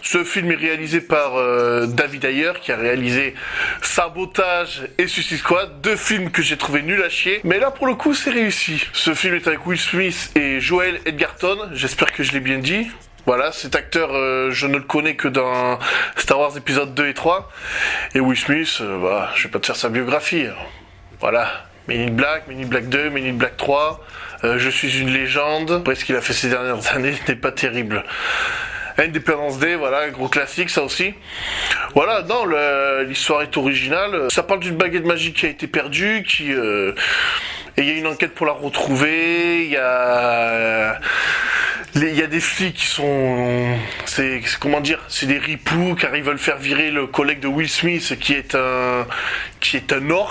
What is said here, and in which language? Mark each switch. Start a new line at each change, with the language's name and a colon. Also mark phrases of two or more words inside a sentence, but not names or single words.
French: Ce film est réalisé par David Ayer, qui a réalisé Sabotage et Suicide Squad, deux films que j'ai trouvé nuls à chier, mais là pour le coup c'est réussi. Ce film est avec Will Smith et Joel Edgerton, j'espère que je l'ai bien dit. Voilà, cet acteur, je ne le connais que dans Star Wars épisode 2 et 3, et Will Smith, je vais pas te faire sa biographie. Voilà, Men in Black, Men in Black 2, Men in Black 3, je suis une légende. Après ce qu'il a fait ces dernières années n'est pas terrible. Independence Day, voilà, gros classique ça aussi. Voilà, non, l'histoire est originale. Ça parle d'une baguette magique qui a été perdue, et il y a une enquête pour la retrouver. Il y a des flics qui sont, comment dire, c'est des ripoux car ils veulent faire virer le collègue de Will Smith qui est un orc.